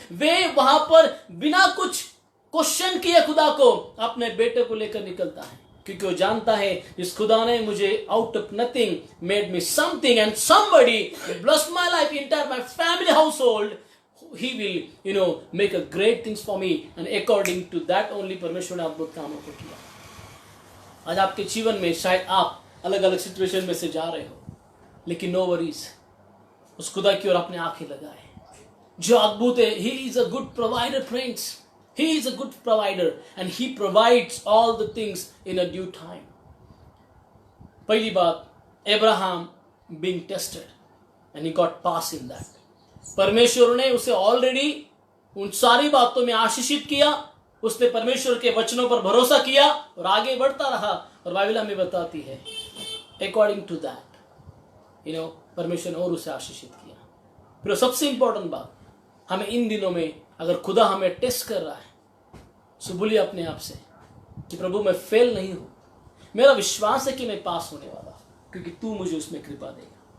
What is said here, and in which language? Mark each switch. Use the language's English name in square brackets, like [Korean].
[Hindi] वे वहां पर बिना कुछ क्वेश्चन किए खुदा को अपने बेटे को लेकर निकलता है, क्योंकि वो जानता है इस खुदा ने मुझे [English] out of nothing made me something and somebody blessed my life, entire my family household, he will make a great things for me, and according to that only [Hindi] परमेश्वर ने अद्भुत कामों को किया। आज आपके जीवन में शायद आप अलग अलग सिचुएशन में से जा रहे हो, लेकिन [English] no worries, [Hindi] उस खुदा की ओर अपने आंखें लगाए जो अद्भुत है। [English] He is a good provider friends, he is a good provider and he provides all the things in a due time. [Hindi] पहली बात, [English] Abraham being tested and he got pass in that. [Hindi] परमेश्वर ने उसे ऑलरेडी उन सारी बातों में आशीषित किया, उसने परमेश्वर के वचनों पर भरोसा किया और आगे बढ़ता रहा। और बाइबल हमें बताती है [English] according to that [Hindi] परमेश्वर ने और उसे आशीषित किया। फिर सबसे इंपॉर्टेंट बात, हमें इन दिनों में अगर खुदा हमें टेस्ट कर रहा है, तो बोलिए अपने आप से कि प्रभु मैं फेल नहीं हूं, मेरा विश्वास है कि मैं पास होने वाला हूं, क्योंकि तू मुझे उसमें कृपा देगा।